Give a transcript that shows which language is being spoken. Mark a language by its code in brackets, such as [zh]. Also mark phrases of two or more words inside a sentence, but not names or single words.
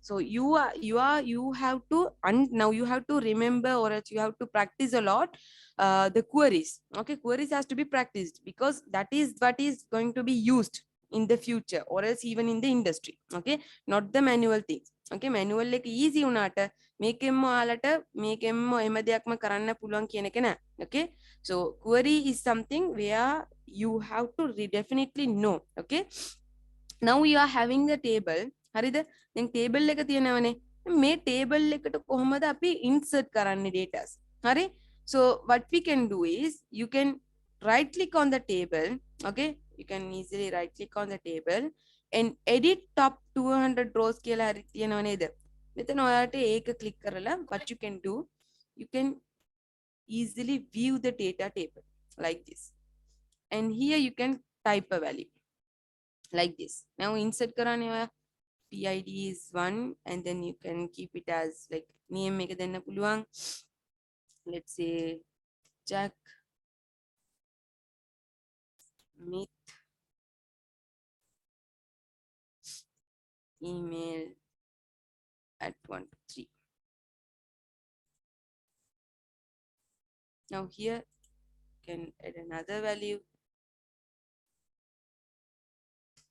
[en] So you have to, and now you have to remember, or else you have to practice a lot the queries. Okay, queries has to be practiced, because that is what is going to be used in the future, or else even in the industry. Okay, not the manual things. Okay, manual like easy [si] unata මේකෙන්ම ඔයාලට මේකෙන්ම එහෙම දෙයක්ම කරන්න පුළුවන් කියන එක නෑ. [en] Okay, so query is something where you have to definitely know. Okay, now you are having the table. [si] හරිද? දැන් table එක තියෙනවනේ. මේ table එකට කොහොමද අපි insert කරන්නේ data? හරි? [en] So what we can do is you can right click on the table. Okay, you can easily right click on the table and edit top 200 rows [si] කියලා හරි තියෙනව නේද? මෙතන ඔයාලට ඒක [en] click කරලා what you can do, you can easily view the data table like this, and here you can type a value like this. Now insert [si] කරන්නේ ඔයා [en] PID is 1, and then you can keep it as like name [si] එක දෙන්න පුළුවන්. [en] Let's say Jack Smith email at 123. Now here you can add another value.